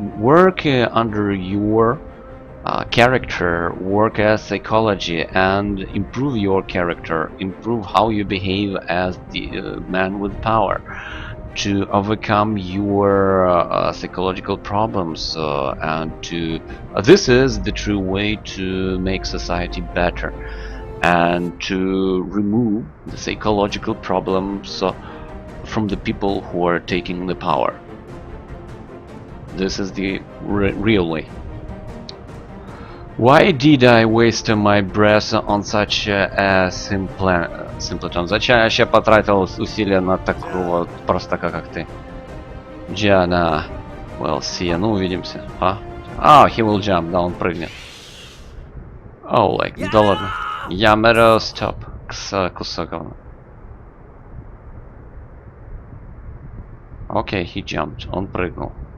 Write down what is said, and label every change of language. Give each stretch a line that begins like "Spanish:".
English: Work under your character, work as psychology, and improve your character, improve how you behave as the man with power, to overcome your psychological problems, and to this is the true way to make society better and to remove the psychological problems from the people who are taking the power. This is the real way. Why did I waste my breath on such a simpleton?
Russian: Зачем я вообще потратил усилия на такого простака, как ты? Джана,
English: we'll see,
Russian: ну увидимся.
English: He will jump,
Russian: да, он прыгнет.
English: Oh, like,
Russian: да ладно. Ямеро,
English: stop.
Russian: Кусок говна.
English: Okay, he jumped,
Russian: он прыгнул.